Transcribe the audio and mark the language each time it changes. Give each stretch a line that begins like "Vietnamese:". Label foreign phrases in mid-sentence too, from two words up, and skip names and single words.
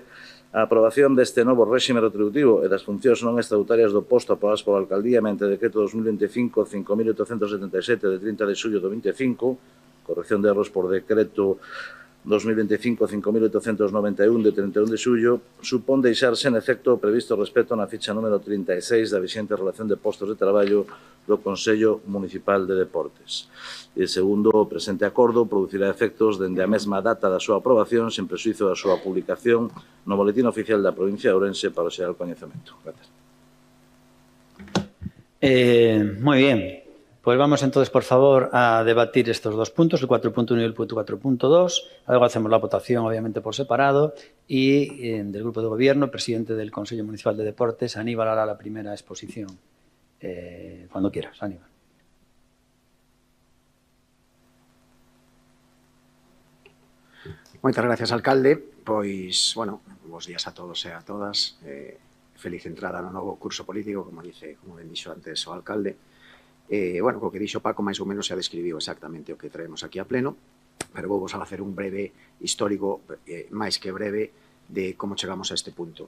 Galician: A aprobación deste novo réxime retributivo e das funcións non estatutarias do posto aprobadas pola Alcaldía mediante decreto 2025 5.877 de 30 de xullo do 25, corrección de erros por decreto 2025 5.891 de 31 de xullo, supón deixarse en efecto o previsto respecto na ficha número 36 da vixente relación de postos de traballo do Consello Municipal de Deportes. E, segundo o presente acordo, producirá efectos dende a mesma data da súa aprobación sen prexuízo da súa publicación no Boletín Oficial da Provincia de Ourense para o xeral coñecemento.
Spanish: Gracias. Muy bien. Pues vamos entonces, por favor, a debatir estos dos puntos, el 4.1 y el 4.2. Luego hacemos la votación, obviamente, por separado. Y del Grupo de Gobierno, presidente del Consejo Municipal de Deportes, Aníbal hará la primera exposición. Cuando quieras, Aníbal.
Galician: Moitas gracias, alcalde. Pois, bueno, bons días a todos e a todas. Feliz entrada no novo curso político, como ben dixo antes o alcalde. Bueno, co que dixo Paco, máis ou menos se describiu exactamente o que traemos aquí a pleno, pero vou vos a facer un breve histórico, máis que breve, de como chegamos a este punto.